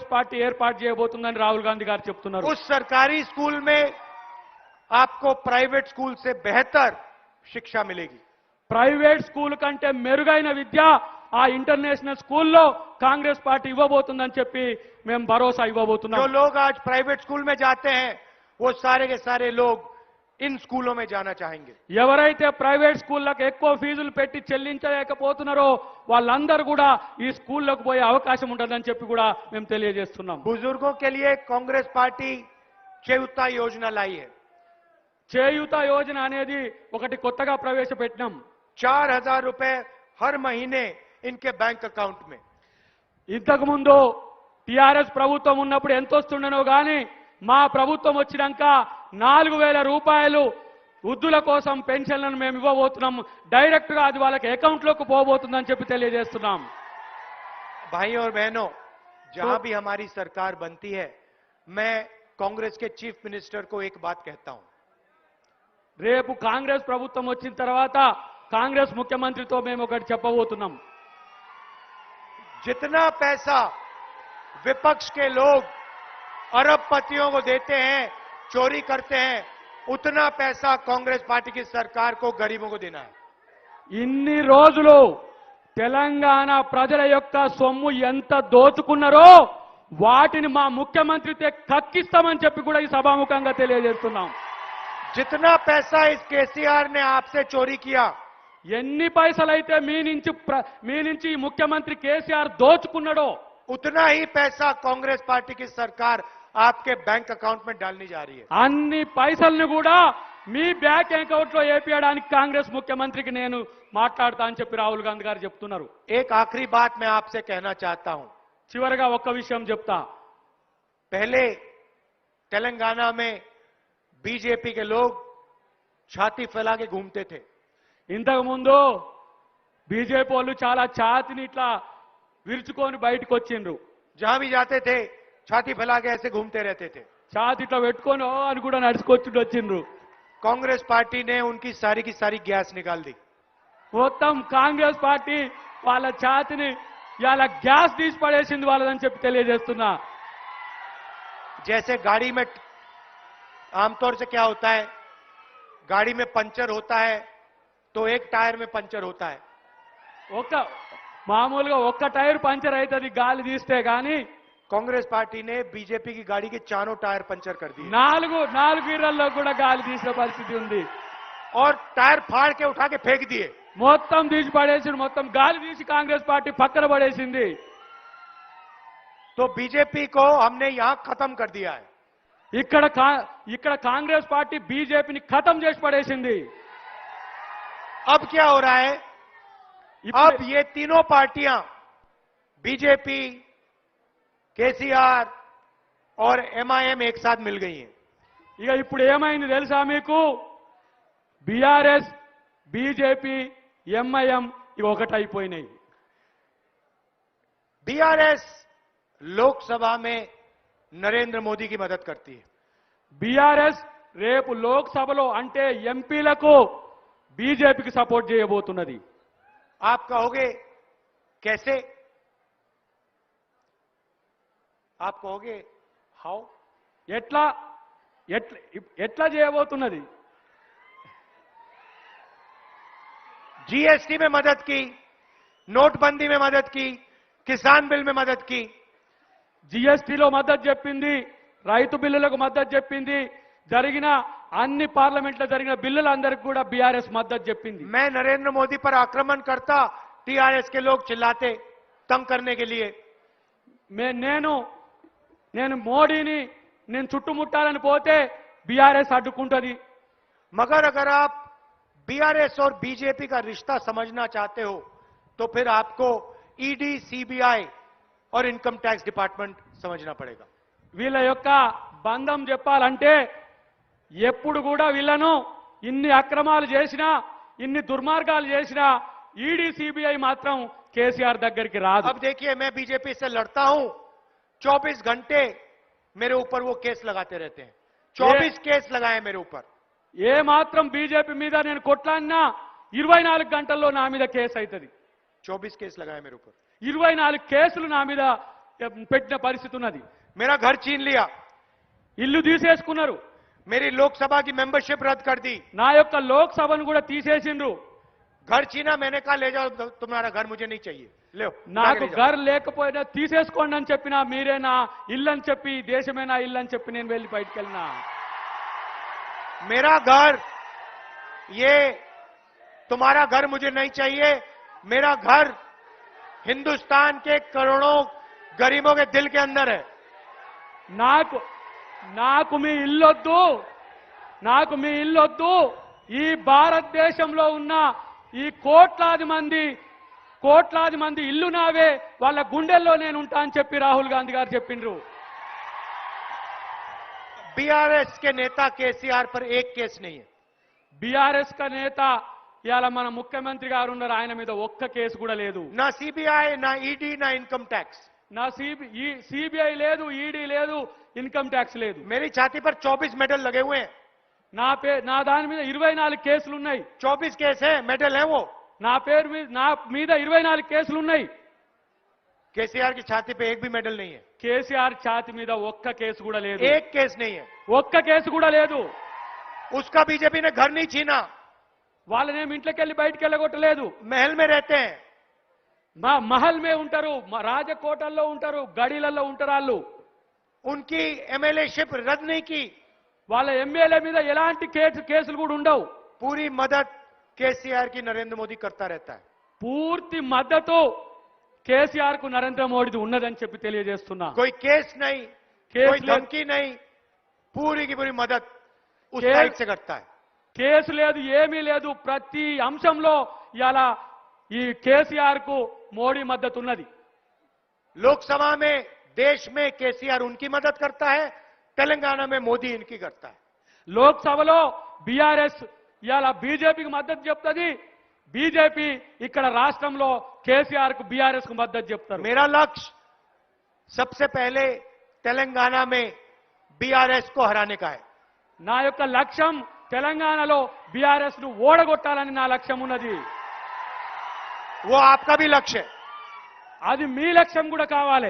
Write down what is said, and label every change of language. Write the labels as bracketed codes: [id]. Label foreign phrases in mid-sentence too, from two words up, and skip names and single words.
[te] పార్టీ ఏర్పాటు చేయబోతుందని రాహుల్ గాంధీ గారు చెప్తున్నారు. [hi] उस सरकारी स्कूल में आपको [en] private school [hi] से बेहतर शिक्षा मिलेगी. [en] private school [te] కంటే మెరుగైన విద్య ఆ [en] international school [te] కాంగ్రెస్ పార్టీ ఇవ్వబోతుందని చెప్పి మేము భరోసా ఇవ్వబోతున్నాం. [hi] जो लोग आज [en] private school [hi] में जाते हैं वो सारे के सारे लोग इन स्कूलों में जाना चाहेंगे. [te] ఎవరైతే ప్రైవేట్ స్కూళ్ళకు ఎక్కువ ఫీజులు పెట్టి చెల్లించలేకపోతున్నారో వాళ్ళందరూ కూడా ఈ స్కూల్లోకి పోయే అవకాశం ఉంటుందని చెప్పి కూడా మేము తెలియజేస్తున్నాం. [hi] बुजुर्गों के लिए कांग्रेस पार्टी చేయూత योजना लाई है. [te] చేయూత యోజన అనేది ఒకటి కొత్తగా ప్రవేశపెట్టినాం. [hi] 4,000 रुपए हर महीने इनके [en] bank account [hi] में. [te] ఇంతకు ముందు టిఆర్ఎస్ ప్రభుత్వం ఉన్నప్పుడు ఎంత వస్తుండనో గాని మా ప్రభుత్వం వచ్చినాక 4,000 రూపాయలు వృద్ధుల కోసం పెన్షన్లను మేము ఇవ్వబోతున్నాం. డైరెక్ట్ గా అది వాళ్ళకి అకౌంట్ లోకి పోబోతుందని చెప్పి తెలియజేస్తున్నాం. [hi] भाइयों और बहनों, जहां भी हमारी सरकार बनती है, मैं कांग्रेस के [en] chief minister [hi] को एक बात कहता हूं. [te] రేపు కాంగ్రెస్ ప్రభుత్వం వచ్చిన తర్వాత కాంగ్రెస్ ముఖ్యమంత్రితో మేము ఒకటి చెప్పబోతున్నాం. [hi] जितना पैसा विपक्ष के लोग अरबपतियों को देते हैं, चोरी करते हैं, उतना पैसा कांग्रेस पार्टी की सरकार को गरीबों को देना है. [te] ఇన్ని రోజులు తెలంగాణ ప్రజల యొక్క సొమ్ము ఎంత దోచుకున్నారో వాటిని మా ముఖ్యమంత్రితో కక్కిస్తామని చెప్పి కూడా ఈ సభాముఖంగా తెలియజేస్తున్నాం. [hi] जितना पैसा इस केसीआर ने आपसे चोरी किया, [te] ఎన్ని పైసలైతే మీ నుంచి ఈ ముఖ్యమంత్రి కేసీఆర్ దోచుకున్నాడో [hi] उतना ही पैसा कांग्रेस पार्टी की सरकार आपके [en] bank account [hi] में डालने जा रही है. [te] అన్ని పైసల్ని కూడా మీ [en] bank account [te] లో వేపియడానికి కాంగ్రెస్ ముఖ్యమంత్రికి నేను మాట్లాడతా అని చెప్పి రాహుల్ గాంధీ గారు చెప్తున్నారు. [hi] एक आखिरी बात मैं आपसे कहना चाहता हूं. [te] చివరగా ఒక్క విషయం చెప్తా. [hi] पहले तेलंगाना में बीजेपी के लोग छाती फैला के घूमते थे. [te] ఇంతకు ముందు బీజేపీ వాళ్ళు చాలా ఛాతిని ఇట్లా విరుచుకొని బయటకు వచ్చిండ్రు. [hi] जहां भी जाते थे छाती फैला के ऐसे घूमते रहते थे. [te] ఛాతి ఇట్లా పెట్టుకొని "ఓ" అని కూడా నడుచుకొచ్చి వచ్చిండ్రు. [hi] कांग्रेस पार्टी ने उनकी सारी की सारी गैस निकाल दी. [te] మొత్తం కాంగ్రెస్ పార్టీ వాళ్ళ ఛాతిని ఇలా గ్యాస్ తీసి పడేసింది వాళ్ళదని చెప్పి తెలియజేస్తున్నా. [hi] जैसे गाड़ी में आमतौर से क्या होता है, गाड़ी में पंचर होता है तो एक टायर में पंचर होता है. [te] మామూలుగా ఒక్క టైర్ పంచర్ అవుతుంది గాలి తీస్తే గాని [hi] कांग्रेस पार्टी ने बीजेपी की गाड़ी के चारों टायर पंचर कर दिए [te] నాలుగు ఇళ్లలో కూడా గాలి తీసే పరిస్థితి ఉంది. [hi] और टायर फाड़ के उठा के फेंक दिए. [te] మొత్తం తీసి పడేసింది. మొత్తం గాలి తీసి కాంగ్రెస్ పార్టీ పక్కన పడేసింది. [hi] तो बीजेपी को हमने यहां खत्म कर दिया है. [te] ఇక్కడ కాంగ్రెస్ పార్టీ బీజేపీని ఖతం చేసి పడేసింది. [hi] अब क्या हो रहा है, अब ये तीनों पार्टियां बीजेपी, केसीआर और एमआईएम एक साथ मिल गई हैं. [te] ఇక ఇప్పుడు ఏమైంది తెలుసా మీకు? బీఆర్ఎస్, బీజేపీ, ఎంఐఎం ఇవి ఒకటైపోయినాయి. [hi] बीआरएस लोकसभा में नरेंद्र मोदी की मदद करती है. [te] బీఆర్ఎస్ రేపు లోక్సభలో అంటే ఎంపీలకు బీజేపీకి సపోర్ట్ చేయబోతున్నది. [hi] आप कहोगे कैसे? आप कहोगे हाउ? [te] ఎట్లా చేయబోతున్నది? [hi] जीएसटी में मदद की, नोटबंदी में मदद की, किसान बिल में मदद की. [te] జీఎస్టీలో మద్దతు చెప్పింది, రైతు బిల్లులకు మద్దతు చెప్పింది, జరిగిన అన్ని పార్లమెంట్లో జరిగిన బిల్లులందరికీ కూడా బీఆర్ఎస్ మద్దతు చెప్పింది. [hi] मैं नरेंद्र मोदी पर आक्रमण करता, टीआरएस के लोग चिल्लाते तंग करने के लिए. [te] నేను మోడీని నేను చుట్టుముట్టాలని పోతే బీఆర్ఎస్ అడ్డుకుంటది. [hi] मगर अगर आप बीआरएस और बीजेपी का रिश्ता समझना चाहते हो तो फिर आपको ईडी, सीबीआई और [en] income tax department [hi] समझना पड़ेगा. [te] వీళ్ళ యొక్క బంధం చెప్పాలంటే ఎప్పుడు కూడా వీళ్ళను ఇన్ని అక్రమాలు చేసినా, ఇన్ని దుర్మార్గాలు చేసినా ఈడీ, सीबीआई మాత్రం కేసీఆర్ దగ్గరికి రాదు. [hi] अब देखिए, मैं बीजेपी से लड़ता हूं, 24 घंटे मेरे ऊपर वो केस लगाते रहते हैं. 24 केस लगाए मेरे ऊपर. [te] ఏ మాత్రం బీజేపీ మీద నేను కొట్లాడినా 24 గంటల్లో నా మీద కేసు అవుతుంది. [hi] 24 केस लगाए मेरे ऊपर. [te] 24 కేసులు నా మీద పెట్టిన పరిస్థితి ఉన్నది. [hi] मेरा घर छीन लिया, [te] ఇల్లు తీసేసుకున్నారు, [hi] मेरी लोकसभा की मेंबरशिप रद्द कर दी, [te] నా యొక్క లోక్సభను కూడా తీసేసిండ్రు. [hi] घर छीना, मैंने कहा ले जाओ, तुम्हारा घर मुझे नहीं चाहिए, ले [te] నాకు గర్ లేకపోయినా తీసేసుకోండి అని చెప్పినా మీరే నా ఇల్లు అని చెప్పి దేశమే నా ఇల్లు అని చెప్పి నేను వెళ్ళి బయటికి వెళ్ళినా. [hi] मेरा घर, ये तुम्हारा घर मुझे नहीं चाहिए, मेरा घर हिंदुस्तान के करोड़ों गरीबों के दिल के अंदर है. [te] నాకు నాకు మీ ఇల్లొద్దు, నాకు మీ ఇల్లొద్దు. ఈ భారతదేశంలో ఉన్న ఈ కోట్లాది మంది ఇల్లు నావే, వాళ్ళ గుండెల్లో నేను ఉంటా అని చెప్పి రాహుల్ గాంధీ గారు చెప్పిండ్రు. [hi] बीआरएस के नेता केसीआर पर एक केस नहीं है. [te] బీఆర్ఎస్ [hi] का नेता [te] ఇవాళ మన ముఖ్యమంత్రి గారు ఉన్నారు, ఆయన మీద ఒక్క కేసు కూడా లేదు. [hi] ना सीबीआई, ना ईडी, ना [en] income tax. [te] నా సిబిఐ లేదు, ఈడీ లేదు, [en] income tax [te] లేదు. [hi] मेरी छाती पर 24 मेडल लगे हुए हैं. [te] నా దాని మీద 24 కేసులు ఉన్నాయి. [hi] 24 केस है, मेडल है वो. [te] నా మీద 24 కేసులు ఉన్నాయి. [hi] केसीआर की छाती पे एक भी मेडल नहीं है, [te] కేసీఆర్ ఛాతి మీద ఒక్క కేసు కూడా లేదు, [hi] एक केस नहीं है. [te] ఒక్క కేసు కూడా లేదు. [hi] उसका बीजेपी ने घर नहीं छीना, [te] వాళ్ళనేమి ఇంట్లోకి వెళ్ళి బయటికి వెళ్ళగొట్టలేదు. [hi] महल में रहते हैं. [te] మా [hi] महल में [te] ఉంటారు, మా రాజకోటల్లో ఉంటారు, గడిలలో ఉంటారు. వాళ్ళు [hi] उनकी एमएलए-शिप रद्द नहीं की. [te] వాళ్ళ ఎమ్మెల్యే మీద ఎలాంటి కేసులు కూడా ఉండవు. [hi] पूरी मदद केसीआर की नरेंद्र मोदी करता रहता है. [te] పూర్తి మద్దతు కేసీఆర్ కు నరేంద్ర మోడీది ఉన్నదని చెప్పి తెలియజేస్తున్నా. [hi] कोई केस नहीं, केस कोई ले- धमकी नहीं, पूरी की पूरी मदद उस केस- साइड से करता है. [te] కేసు లేదు, ఏమీ లేదు. ప్రతి అంశంలో ఇలా ఈ కేసీఆర్ కు మోడీ మద్దతు ఉన్నది. [hi] लोकसभा में, देश में केसीआर उनकी मदद करता है, तेलंगाना में मोदी इनकी करता है. [te] లోక్సభలో బీఆర్ఎస్ ఇలా బీజేపీకి మద్దతు చెప్తుంది, బీజేపీ ఇక్కడ రాష్ట్రంలో కేసీఆర్ కు బీఆర్ఎస్ కు మద్దతు చెప్తారు. [hi] मेरा लक्ष्य सबसे पहले तेलंगाना में बीआरएस को हराने का है. [te] నా యొక్క లక్ష్యం తెలంగాణలో బీఆర్ఎస్ ను ఓడగొట్టాలని నా లక్ష్యం ఉన్నది. [hi] वो आपका भी लक्ष्य है, [te] అది మీ లక్ష్యం కూడా కావాలి.